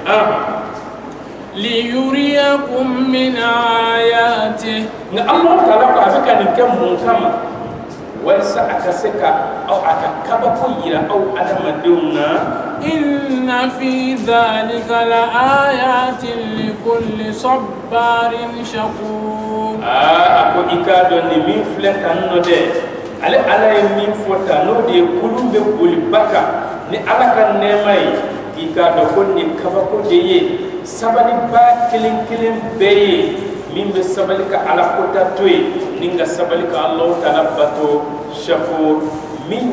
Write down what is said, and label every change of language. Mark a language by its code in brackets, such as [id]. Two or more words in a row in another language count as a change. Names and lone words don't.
[ar] ليريكم من آياته [bm] nga Allah Taala ko a bɛ ka nin kɛ mun kama walasa a ka se ka aw a ka kabako yira aw adamadenw na [ar] إن في ذلك لآيات لكل صبار شكور [bm] a ko i k'a dɔn nin min filɛ tan nɔ dɛ ale ala ye min fɔ tan n'o de ye kulu bɛ boli ba kan ni ala ka nɛɛma ye k'i k'a dɔn ko nin kabako de ye sabali ba kelen kelen bɛɛ ye min bɛ sabali ka ala kota to ye ni ka sabali ka Allahu Taala bato shakur min